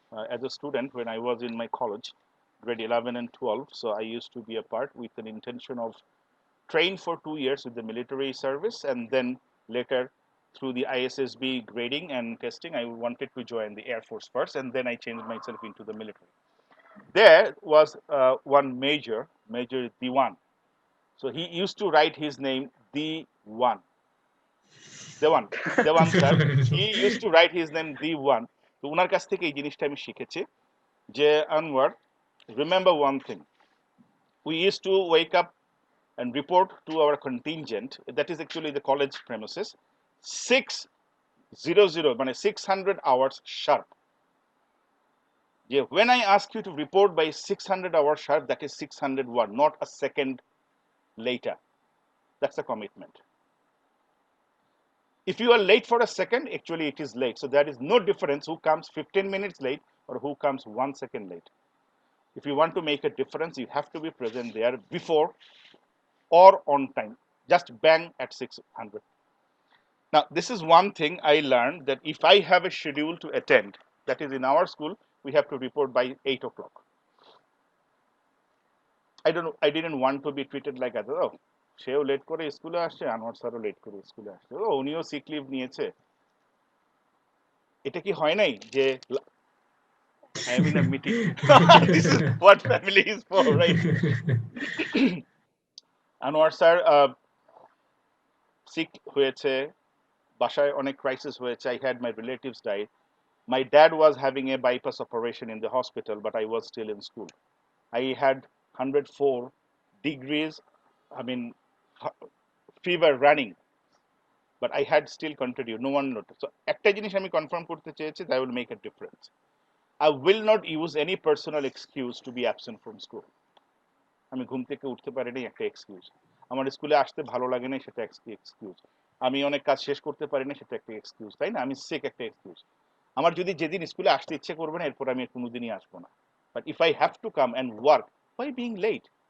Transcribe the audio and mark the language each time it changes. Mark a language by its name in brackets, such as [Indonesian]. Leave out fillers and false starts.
[English] As a student, when I was in my college, grade 11 and 12, so I used to be a part with an intention of train for 2 years with the military service, and then later through the ISSB grading and testing, I wanted to join the Air Force first, and then I changed myself into the military. There was one Major Diwan. So he used to write his name Dewan. Dewan sir. He used to write his name Dewan. [Bangla] তো ওনার কাছ থেকে এই জিনিসটা আমি শিখেছি, যে Anwar, [English] remember one thing. We used to wake up and report to our contingent, that is actually the college premises, 600, মানে 600 hours sharp. Yeah, when I ask you to report by 600 hours sharp, that is 601, not a second later. That's a commitment. If you are late for a second, actually it is late. So there is no difference who comes 15 minutes late or who comes 1 second late. If you want to make a difference, you have to be present there before or on time. Just bang at 600. Now, this is one thing I learned, that if I have a schedule to attend, that is in our school, we have to report by 8 o'clock. I didn't want to be treated like that. [Bangla] Oh, সেও late করে স্কুলে আসছে, আনোয়ার স্যারও late করে স্কুলে আসছে, ও উনিও sick leave নিয়েছে। এটা কি হয় নাই যে [English] I am in a meeting? This is what family is for, right? [Bangla] Anwar sir sick হয়েছে, বাসায় অনেক ক্রাইসিস হয়েছে, [English] I had my relatives die. My dad was having a bypass operation in the hospital, but I was still in school. I had 104 degrees, I mean, fever running, but I had still continued. No one noticed. [Bangla] So, একটা জিনিস আমি confirm করতে চেয়েছি, [English] that will make a difference. I will not use any personal excuse to be absent from school. [Bangla] আমি ঘুম থেকে উঠতে পারিনি, একটা এক্সকিউজ। আমার স্কুলে আসতে ভালো লাগে না, সেটা একটা এক্সকিউজ। আমি অনেক কাজ শেষ করতে পারি না, সেটা একটা এক্সকিউজ, তাই না? আমি সিক, একটা এক্সকিউজ। আমার যদি যেদিন স্কুলে আসতে ইচ্ছে করবে না, এরপর আমি কোনোদিনই আসবো না। [English] But if I have to come and work, why being late?